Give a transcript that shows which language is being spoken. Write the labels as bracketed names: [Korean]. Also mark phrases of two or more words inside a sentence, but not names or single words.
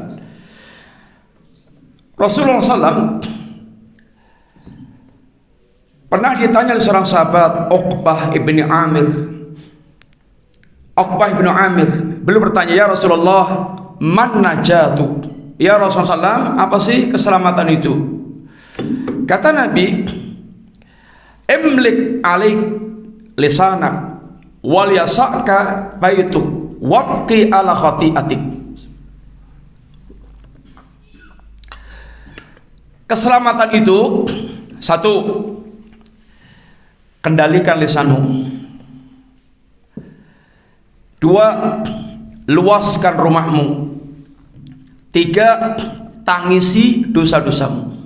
[Indonesian] Rasulullah SAW pernah ditanya oleh seorang sahabat, Uqbah ibni Amir. Uqbah ibni Amir beliau bertanya, [Arabic] يا رسول الله، ما النجاة? يا رسول الله [Indonesian] SAW, apa sih keselamatan itu? Kata Nabi, [Arabic] أملك عليك لسانك وليسعك بيتك وابك على خطيئتك. [Indonesian] Keselamatan itu, satu, kendalikan lisanmu. Dua, luaskan rumahmu. Tiga, tangisi dosa-dosamu.